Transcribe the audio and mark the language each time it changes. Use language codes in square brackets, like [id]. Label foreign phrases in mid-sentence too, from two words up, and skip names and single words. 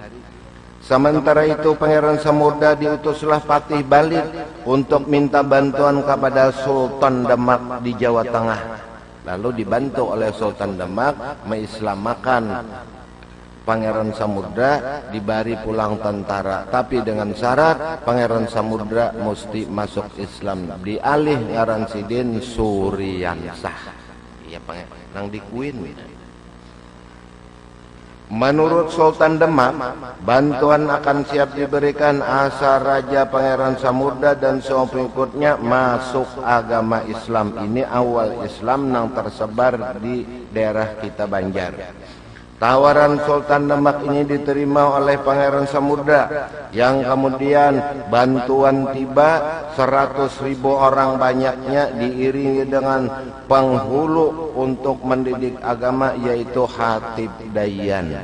[id] Sementara itu Pangeran Samudra diutuslah Patih balik untuk minta bantuan kepada Sultan Demak di Jawa Tengah. Lalu dibantu oleh Sultan Demak mengislamakan Pangeran Samudra, dibari pulang tentara, tapi dengan syarat Pangeran Samudra mesti masuk Islam. [bjn] Dialih ngaran Sidin Suryansah. Iya Pangeran dikuin. [id] Menurut Sultan Demak, bantuan akan siap diberikan asal Raja Pangeran Samudra dan semua pengikutnya masuk agama Islam. Ini awal Islam yang tersebar di daerah kita Banjar. Tawaran Sultan Demak ini diterima oleh Pangeran Samudra, yang kemudian bantuan tiba 100.000 orang banyaknya diiringi dengan penghulu untuk mendidik agama, yaitu Hatib Dayan.